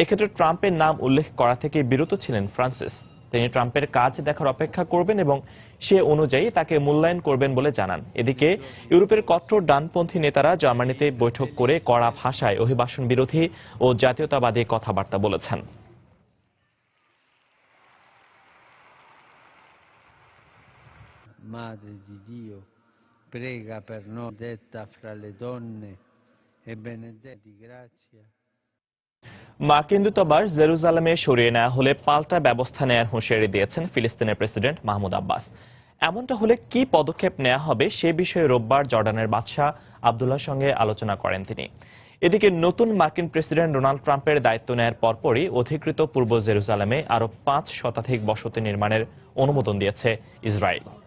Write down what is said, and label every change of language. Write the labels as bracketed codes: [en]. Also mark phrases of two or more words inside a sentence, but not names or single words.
[bn] এক্ষেত্রে ট্রাম্পের নাম উল্লেখ করা থেকে বিরত ছিলেন ফ্রান্সিস। তিনি ট্রাম্পের কাজ দেখার অপেক্ষা করবেন এবং সে অনুযায়ী তাকে মূল্যায়ন করবেন বলে জানান। এদিকে ইউরোপের কট্টর ডানপন্থী নেতারা জার্মানিতে বৈঠক করে কড়া ভাষায় অভিবাসন বিরোধী ও জাতীয়তাবাদী কথাবার্তা বলেছেন। [it] Madre di Dio, prega per noi, detta fra le donne e benedetta di grazia. [bn] মার্কিন দূতাবাস জেরুজালেমে সরিয়ে নেওয়া হলে পাল্টা ব্যবস্থা নেওয়ার হুঁশিয়ারি দিয়েছেন ফিলিস্তিনের প্রেসিডেন্ট মাহমুদ আব্বাস। এমনটা হলে কি পদক্ষেপ নেওয়া হবে সে বিষয়ে রোববার জর্ডানের বাদশাহ আব্দুল্লাহর সঙ্গে আলোচনা করেন তিনি। এদিকে নতুন মার্কিন প্রেসিডেন্ট ডোনাল্ড ট্রাম্পের দায়িত্ব নেয়ার পরপরই অধিকৃত পূর্ব জেরুজালেমে আরও 5 শতাধিক বসতি নির্মাণের অনুমোদন দিয়েছে ইসরায়েল।